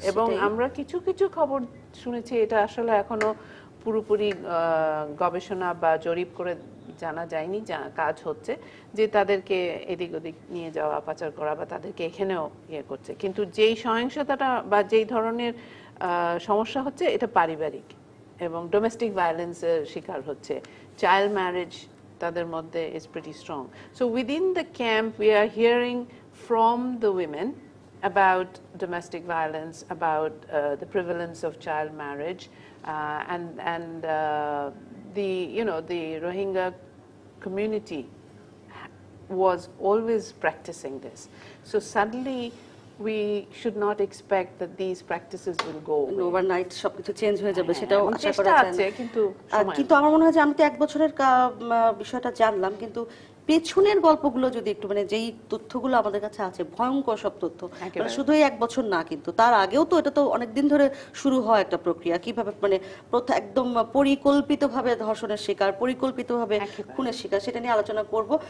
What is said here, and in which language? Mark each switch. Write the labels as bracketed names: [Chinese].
[Bangla] এবং আমরা কিছু কিছু খবর শুনেছি, এটা আসলে এখনো পুরোপুরি গবেষণা বা জরিপ করে জানা যায়নি, কাজ হচ্ছে যে তাদেরকে এদিক ওদিক নিয়ে যাওয়া, পাচার করা বা তাদেরকে এখানেও করছে। কিন্তু যেই সহিংসতাটা বা যেই ধরনের সমস্যা হচ্ছে, এটা পারিবারিক এবং ডোমেস্টিক ভায়োলেন্সের শিকার হচ্ছে। [English] child marriage [Bangla] তাদের মধ্যে [English] is pretty strong. So within the camp we are hearing from the women about domestic violence, about the prevalence of child marriage, and the Rohingya community was always practicing this. So suddenly we should not expect that these practices will go away. [Bangla] Overnight সবকিছু change হয়ে যাবে সেটাও আশা করা যায় না। কিন্তু আমার মনে হয় যে আমি তো 1 বছরের বিষয়টা জানলাম, কিন্তু পেছনের গল্পগুলো যদি একটু মানে যেই তথ্যগুলো আমাদের কাছে আছে ভয়ঙ্কর সব তথ্য, মানে শুধু এই 1 বছর না, কিন্তু তার আগেও তো এটা তো অনেকদিন ধরে শুরু হয় একটা প্রক্রিয়া, কিভাবে মানে একদম পরিকল্পিতভাবে ধর্ষণের শিকার, পরিকল্পিতভাবে খুনের শিকার, সেটা নিয়ে আলোচনা করব।